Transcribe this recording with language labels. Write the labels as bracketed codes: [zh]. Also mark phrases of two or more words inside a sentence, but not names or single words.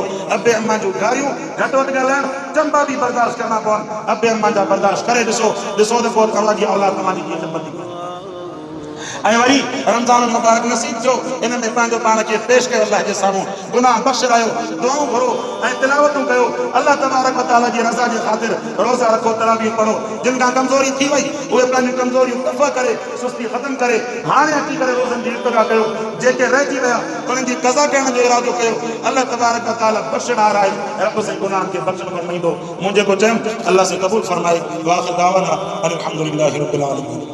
[sd] अबे अम्मा जूं गारियूं घटि वधि ॻाल्हाइण चंबा बि बर्दाश्त करणा पवनि, अबे अम्मा जा बर्दाश्त करे ॾिसो त पोइ तव्हांजी औलाद तव्हांजी कीअं ख़िदमत थी करे। ऐं वरी रमज़ान मुबारक नसीब थियो, इन में पंहिंजो पाण खे पेश कयो अल्लाह जे साम्हूं, गुनाह बख़्श रहियो, दुआऊं घुरो ऐं तिलावतूं कयो। [ar] الله تبارك وتعالى [sd] जी रज़ा जे ख़ातिर रोज़ा रखो, तरावीह पढ़ो। जिन खां कमज़ोरी थी वई उहे पंहिंजूं कमज़ोरियूं दफ़ा करे, सुस्ती ख़तमु करे हाणे अची करे रोज़नि जी इब्तिदा कयो। जेके रहिजी विया उन्हनि जी क़ज़ा करण जो इरादो कयो। [ar] الله تبارك وتعالى [sd] बख़्शणार आहे, रब से गुनाहनि खे बख़्शण फरमाईंदो। मुंहिंजे को चयुमि अल्लाह से क़बूल फरमाए। [ar] وآخر دعوانا أن الحمد لله رب العالمين.